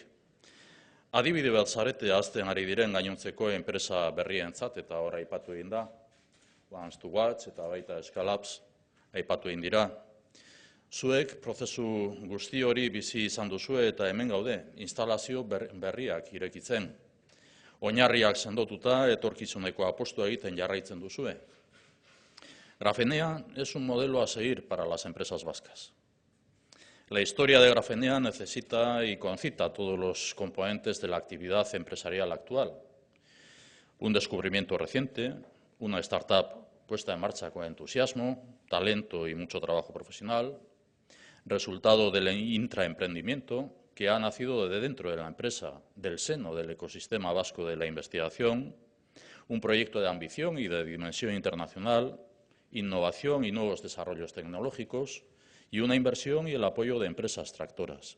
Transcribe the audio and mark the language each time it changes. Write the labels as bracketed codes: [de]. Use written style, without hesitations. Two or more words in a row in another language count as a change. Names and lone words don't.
[eu] Adibide bat zarete hazten ari diren gainontzeko enpresa berrientzat eta hor aipatu egin da, Once to Watch eta baita Scalabs aipatu egin dira. Zuek prozesu guzti hori bizi izan duzue eta hemen gaude, instalazio berriak irekitzen. Oinarriak sendotuta etorkizuneko apustua egiten jarraitzen duzue. [es] Grafenea es un modelo a seguir para las empresas vascas. La historia de Grafenea necesita y concita todos los componentes de la actividad empresarial actual. Un descubrimiento reciente, una startup puesta en marcha con entusiasmo, talento y mucho trabajo profesional, resultado del intraemprendimiento que ha nacido de dentro de la empresa, del seno del ecosistema vasco de la investigación, un proyecto de ambición y de dimensión internacional, innovación y nuevos desarrollos tecnológicos, y una inversión y el apoyo de empresas tractoras.